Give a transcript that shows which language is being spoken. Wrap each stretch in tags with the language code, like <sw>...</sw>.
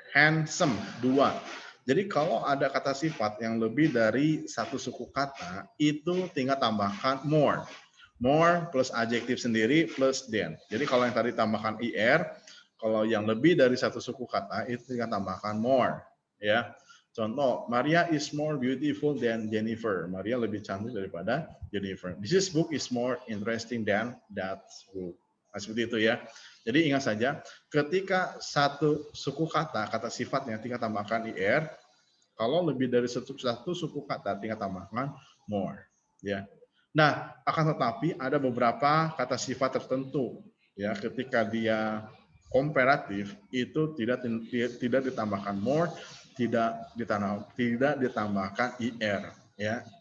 <en>Handsome, 2.</en> <id>Jadi kalau ada kata sifat yang lebih dari satu suku kata, itu tinggal tambahkan more. More plus adjektif sendiri plus than. Jadi kalau yang tadi tambahkan er, kalau yang lebih dari satu suku kata itu tinggal tambahkan more. Ya.</id> <en>Contoh, Maria is more beautiful than Jennifer.</en> <id>Maria lebih cantik daripada Jennifer.</id> <en>This book is more interesting than that book.</en> <id>Nah, seperti itu ya. Jadi ingat saja, ketika satu suku kata, kata sifatnya tinggal tambahkan er, kalau lebih dari satu suku kata tinggal tambahkan more. Ya. Nah, akan tetapi ada beberapa kata sifat tertentu, ya, ketika dia komparatif itu tidak ditambahkan more, tidak ditambahkan er, ya.</id>